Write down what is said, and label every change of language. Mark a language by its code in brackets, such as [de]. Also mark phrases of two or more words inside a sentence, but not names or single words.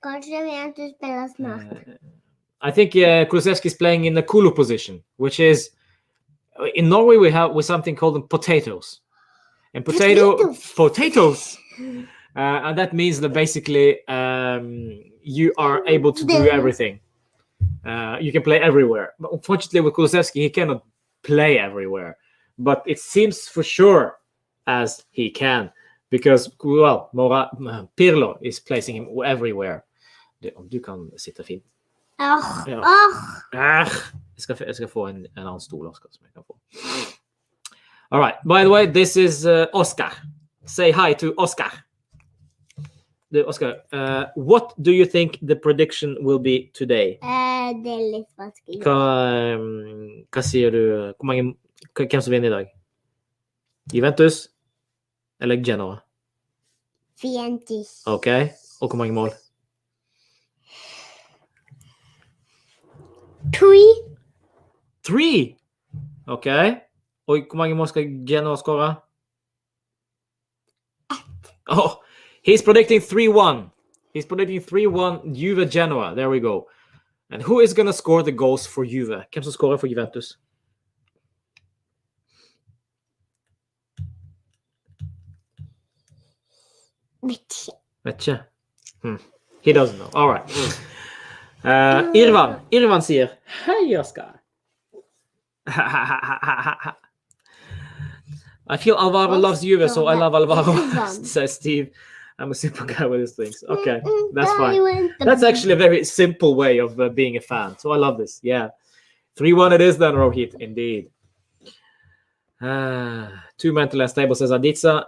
[en] I think Kulusevski is playing in the Kulu position, which is in Norway we have something called potatoes, and potatoes, and that means that basically you are able to do everything. You can play everywhere. But unfortunately, with Kulusevski, he cannot play everywhere. But it seems for sure as he can, because Pirlo is placing him everywhere. [sv] Du kan sitta fint. Jag ska få en annan stol också som jag kan få. [en] All right. By the way, this is Oscar. Say hi to Oscar. Oscar, what do you think the prediction will be today? [no] Det är litt vanskelig. Hva sier du? Hvem som vinner i dag? Juventus eller Genoa? Juventus. Ok. Og hvor mange mål? 3? Ok. Og hvor mange mål skal Genoa skåre? [en] Oh, he's predicting 3-1. He's predicting 3-1 Juve Genoa. There we go. And who is going to score the goals for Juve? [no] Hvem som skårer for Juventus? Vet ikke. [en] He doesn't know. All right. [no] Irvan sier hei, Oscar. [en] I feel Alvaro loves Juve, so I love Alvaro, says Steve. I'm a simple guy with these things. Okay, that's fine. That's actually a very simple way of being a fan. So I love this. Yeah. 3-1 it is then, Rohit. Indeed. Too mentally unstable, says Aditsa.